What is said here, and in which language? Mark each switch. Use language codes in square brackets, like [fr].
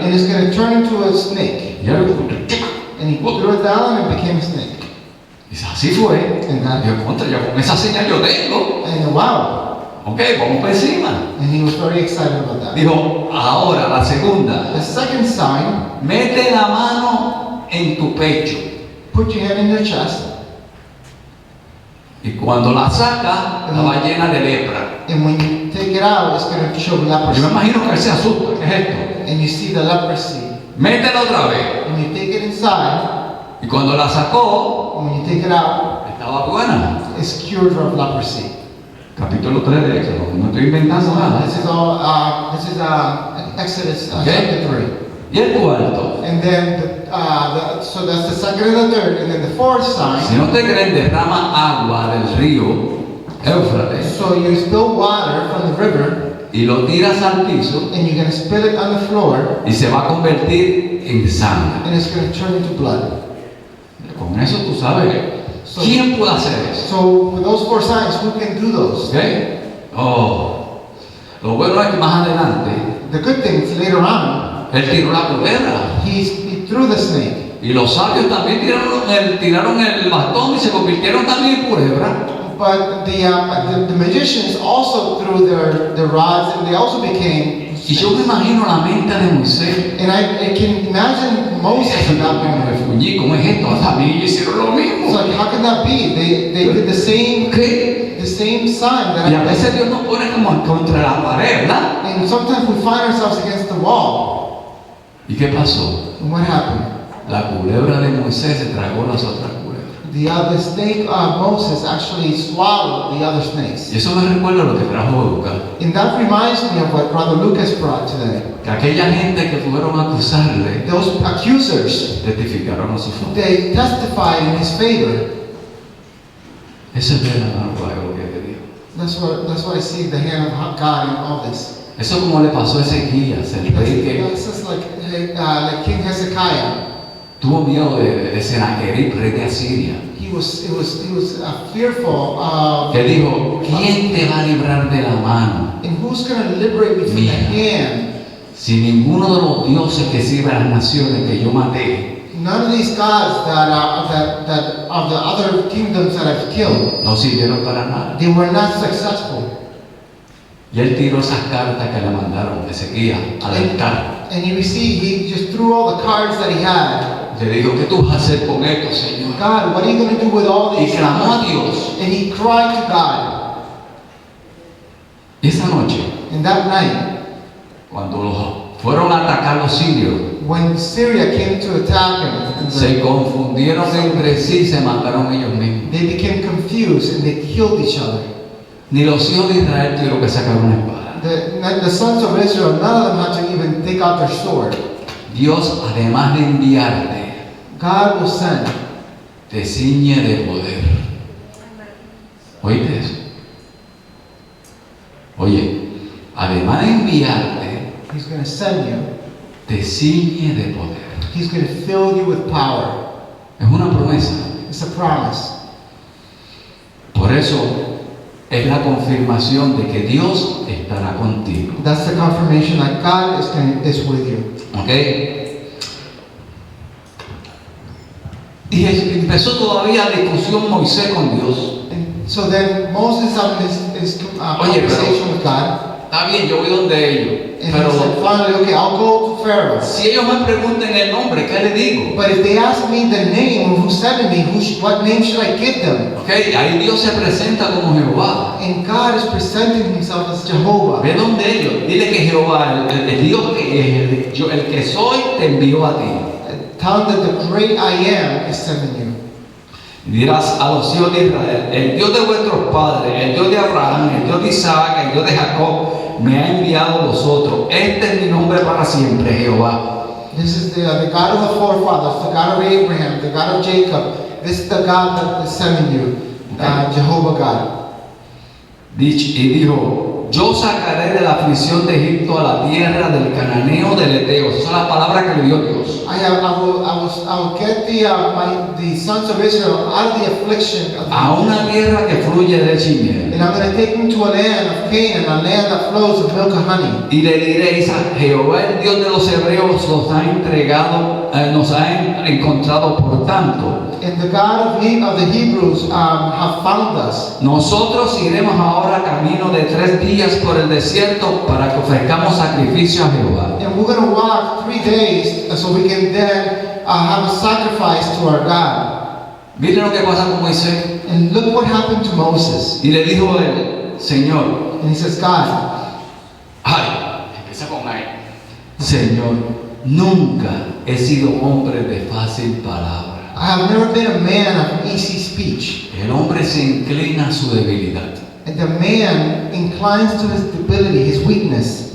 [en] and it's going to turn into a snake. [es] Y él, [en] And he threw it down and it became a snake. [es] dice, así fue. [en] And that, [es] Yo, contra, yo con esa señal yo tengo. [en] and wow. [es] Ok, vamos por encima. [en] And he was very excited about that. [es] Dijo, ahora la segunda. [en] The second sign, [es] Mete la mano en tu pecho. [en] put your hand in your chest, [es] Y cuando la saca, estaba llena de lepra. [en] and when you take it out, it's going to show [es] Yo me [en] leprosy. [es] imagino que él se asusta. ¿Qué es esto? [en] And you see the leprosy. [es] Métela otra vez. [en] When you take it inside, [es] Y cuando la sacó, [en] when you take it out, [es] estaba buena. [en] it's cured of leprosy. [es] Capítulo 3 de Éxodo. No estoy inventando nada. [en] This is all. This is Exodus Okay. chapter 3. [es] Y el cuarto. [en] And then, so that's the second and the third, and then the fourth [es] Si [en] sign. [es] no te creen, derrama agua del río Éufrates [en] So you spill water from the river, [es] y lo tiras al piso [en] and you're going to spill it on the floor, [es] y se va a convertir en sangre. [en] and it's going to turn into blood. [es] Con eso tú sabes. ¿Quién puede hacer eso? [en] So with those 4 signs, who can do those? [es] ¿Ok? Oh. Lo bueno es que más adelante [en] The good thing is later on, [es] él tiró la culebra. [en] he threw the snake. [es] Y los sabios también tiraron el bastón y se convirtieron también en culebra. [en] But the magicians also threw their rods, and they also became [es] Y yo me [en] snakes. [es] imagino la mente de Moisés. [en] And I can imagine Moses in that [es] Me [en] moment. [es] refugié, ¿cómo es esto? También hicieron lo [en] It's [es] mismo. [en] like, how can that be? They did the same [es] ¿Qué? [en] sign that [es] Y a [en] I [es] veces Dios nos pone como contra la pared, ¿verdad? [en] And sometimes we find ourselves against the wall. [es] ¿Y qué pasó? [en] And what happened? [es] La culebra de Moisés se tragó las otras culebras. [en] The snake, Moses, actually swallowed the other snakes. [es] Y eso me recuerda lo que trajo Lucas. [en] And that reminds me of what Brother Lucas brought today. [es] Que aquella gente que fueron a acusarle [en] Those accusers, [es] testificaron a su favor. [en] they testified in his favor. [es] Eso es ver la gloria de Dios. [en] That's what I see the hand of God in all this. [es] Eso como le pasó a Ezequías, el rey que [en] This is like King Hezekiah. [es] tuvo miedo de Sennacherib, rey de Asiria. [en] He was fearful of. [es] Que dijo, ¿quién te va a librar de la mano? [en] And who's going to liberate me from the [es] Mira. [en] hand? [es] Si ninguno de los dioses que sirven a las naciones que yo maté, [en] None of these gods that of the other kingdoms that I've killed, [es] no sirvieron para nada. [en] they were not successful. [es] Y él tiró esas cartas que le mandaron Ezequías al altar. [en] And he just threw all the cards that he had. [es] Le dijo, ¿qué tú vas a hacer con esto, Señor? [en] God, what are you going to do with all [es] Y [en] these [es] clamó a [en] cards? [es] Dios. [en] And he cried to God. [es] Esa noche, [en] And that night, [es] cuando fueron a atacar los sirios, [en] when Syria came to attack him, [es] se confundieron entre sí y se mataron ellos mismos. [en] they became confused and they killed each other. [es] Ni los hijos de Israel tuvieron que sacar una espada. [en] The sons of Israel, none of them had to even take out their sword. [es] Dios, además de enviarte, [en] God will send. [es] te ciñe de poder. ¿Oíste eso? Oye, además de enviarte, [en] He's going to send you. [es] te ciñe de poder. [en] He's going to fill you with power. [es] Es una promesa. [en] It's a promise. [es] Por eso es la confirmación de que Dios estará contigo. [en] That's the confirmation that God is with you. [es] ¿Ok? Y empezó todavía la discusión Moisés con Dios. [en] And so then Moses having his [es] Oye, [en] conversation with God. [es] Está bien, yo voy donde ellos. [en] And [es] Pero [en] he said, finally, okay, I'll go to Pharaoh. [es] si ellos me preguntan el nombre, ¿qué le digo? [en] But if they ask me the name of who sent me, what name should I give them? [es] ¿Ok? Ahí Dios se presenta como Jehová. [en] And God is presenting himself as Jehovah. [es] Ve donde ellos. Dile que Jehová, el Dios que el que soy, te envió a ti. [en] Tell them that the great I am is sending you. [es] Y dirás a los hijos de Israel, el Dios de vuestros padres, el Dios de Abraham, el Dios de Isaac, el Dios de Jacob, me ha enviado a vosotros. Este es mi nombre para siempre, Jehová. [en] This is the God of the forefathers, the God of Abraham, the God of Jacob. This is the God that is sending you, Jehovah God. [es] Y dijo, yo sacaré de la aflicción de Egipto a la tierra del cananeo del Eteo. Esas son las palabras que le dio Dios. [en] I will get the sons of Israel out of the affliction of [es] A una tierra que fluye leche y miel. [en] and I'm going to take them to a land of Canaan, a land that flows with milk and honey. [es] Y le diréis a Jehová, el Dios de los hebreos, nos ha entregado, nos ha encontrado por tanto. [en] And the God of the Hebrews have found us. [es] Nosotros iremos ahora camino de 3 días por el desierto para que ofrezcamos sacrificio a Jehová. [en] And we're going to walk 3 days so we can then have a sacrifice to our God. [es] Miren lo que pasa con Moisés. [en] And look what happened to Moses. [es] Y le dijo él, Señor, [en] And he says, God, [es] empieza con ahí. Señor, nunca he sido hombre de fácil palabra. [en] I have never been a man of easy speech. [es] El hombre se inclina a su debilidad. [en] And the man inclines to his debility, his weakness.